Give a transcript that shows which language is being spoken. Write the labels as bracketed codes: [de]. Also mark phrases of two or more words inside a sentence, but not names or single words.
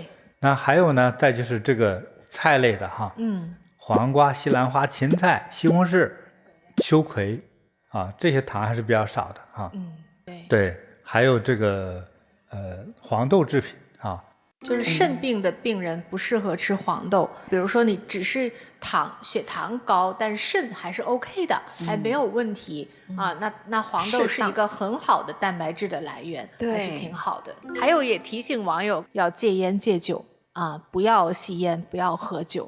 [zh] 那還有呢，再就是這個菜類的黃瓜、西蘭花、芹菜、西紅柿、秋葵這些糖還是比較少的对，還有這個黃豆製品就是腎病的病人不適合吃黄豆，比如說你只是血糖高，但是腎還是 OK 的，还没有問題啊。那黄豆是一个很好的蛋白质的来源，还是挺好的。还有也提醒网友要戒烟戒酒啊，不要吸烟，不要喝酒。